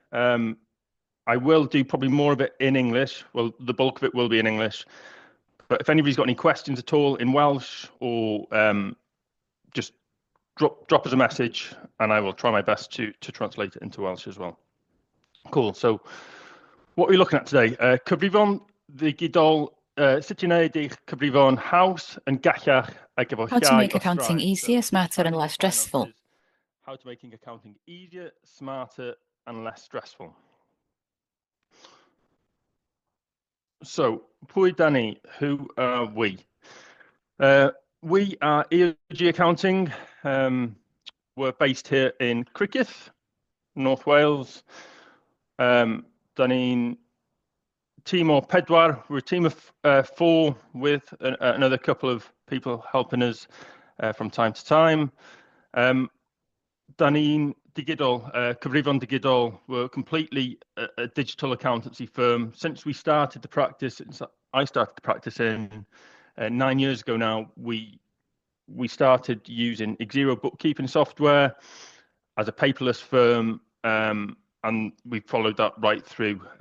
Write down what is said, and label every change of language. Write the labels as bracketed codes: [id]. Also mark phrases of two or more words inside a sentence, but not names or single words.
[en] I will do probably more of it in English. Well, the bulk of it will be in English. But if anybody's got any questions at all in Welsh, or just drop us a message, and I will try my best to translate it into Welsh as well. Cool. So what we're looking at today, [cy] cyfrifon ddigidol, sut i wneud eich cyfrifon haws yn gallach ac efo [en] How to [cy] llai [en] make [cy] o [en] accounting [cy] straen. [en] easier, So smarter, and title of less the keynote stressful. is How to Making Accounting Easier, Smarter and Less Stressful. So, [cy] pwy da ni? [en] Who are we? We are EOG Accounting. We're based here in Criccieth, North Wales. [cy] Da ni'n team o pedwar. [en] We're a team of 4 with another couple of people helping us from time to time. [cy] Da ni'n digidol, cyfrifon digidol. [en] We're completely a digital accountancy firm. Since we started the practice, since I started the practice in 9 years ago now, we started using Xero bookkeeping software as a paperless firm, and we followed that right through.